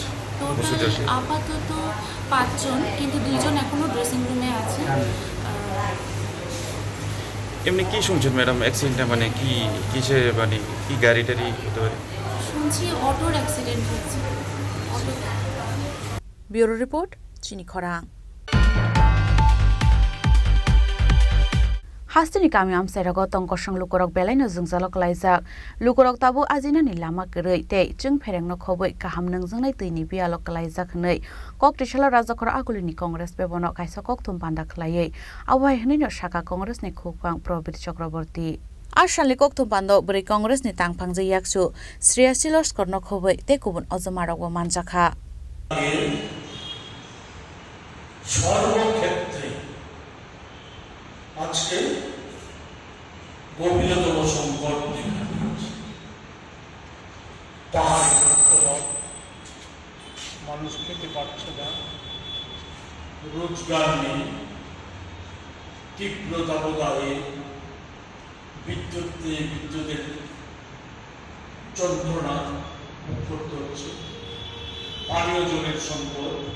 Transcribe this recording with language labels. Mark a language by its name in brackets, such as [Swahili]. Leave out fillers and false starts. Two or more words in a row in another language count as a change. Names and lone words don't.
[Bangla] আপাতত 5 জন কিন্তু 2 জন এখনো ড্রেসিং রুমে আছে এমনি কি শুনছেন ম্যাডাম অ্যাক্সিডেন্টটা মানে কি কিসে মানে কি গাড়িটারি হতে পারে শুনছি অটোর অ্যাক্সিডেন্ট হয়েছে অটো [English] bureau report [Kok Borok] চিনি খরাং हास्तिनि कामी आमसाइराग तंकसं लुकरक बेलायनो जोंजालक लाइजाक लुकरक ताबु आजिनानि लामा गरै ते जों फेरेंनो खबै गाहाम नोंजोंनाय दैनि बियालक लाइजाक नै कक्तिशाल राजाखर आगुलिनि कंग्रेस बेबनो काइसा कक्तुम पान्दा खलायै आवहाय हनैनो शाखा कंग्रेसनि खुफां प्रबीर चक्रवर्ती आसालनि कक्तुम पान्द ब्रै कंग्रेसनि तांफांजै याकसु श्रेयासी लस्करनो खबै ते गुबुन अजमारकबो मानजाखा [Bangla] সর্বক্ষেত্রে আজকে গভীরতম সংকট দেখা দিয়েছে। পাহাড় মানুষ খেতে পারছে না, রোজগার নেই, তীব্র দাবদাহে বিদ্যুতের যন্ত্রণা ভোগ করতে হচ্ছে, পানীয় জলের সংকট,